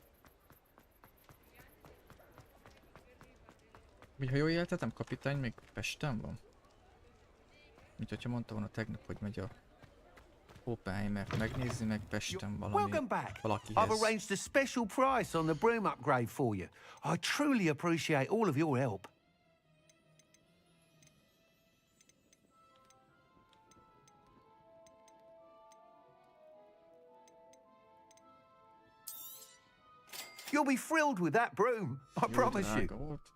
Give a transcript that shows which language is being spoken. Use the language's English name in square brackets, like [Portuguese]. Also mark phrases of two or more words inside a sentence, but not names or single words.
[Hungarian] Ha jól értettem, kapitány még Pesten van? Mint hogyha mondta volna tegnap, hogy megy a Oppenheimert megnézni, meg Pesten [English] Welcome back. I've [Hungarian] valakihez. [English] arranged a special price on the broom upgrade for you. I truly appreciate all of your help. You'll be thrilled with that broom, I promise you.